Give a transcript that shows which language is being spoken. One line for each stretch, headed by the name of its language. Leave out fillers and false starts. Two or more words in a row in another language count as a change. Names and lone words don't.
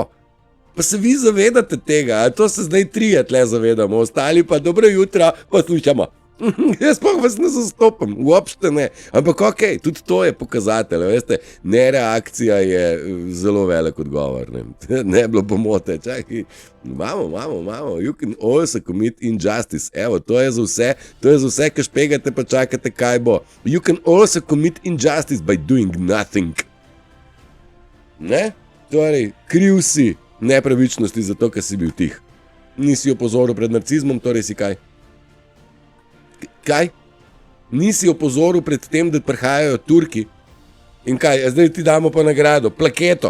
Slovenian: Pa se vi zavedate tega, a to se zdaj 3 tle zavedamo, ostali pa dobro jutro, pa slušamo. Jaz pa vas ne zastopam, uopšte ne. Ampak okej, tudi to je pokazatelj, veste, nereakcija je zelo velik odgovor. Ne bilo pomote, čakaj, imamo,
English: you can also commit injustice.
Slovenian: Evo, to je za vse, ki špegate pa čakate, kaj bo.
English: You can also commit injustice by doing nothing.
Slovenian: Ne? Torej, kriv si nepravičnosti zato, ker si bil tih. Nisi opozoril pred narcizmom, torej si kaj? Kaj? Nisi opozoril pred tem, da prihajajo Turki? In kaj, zdaj ti damo pa nagrado, plaketo.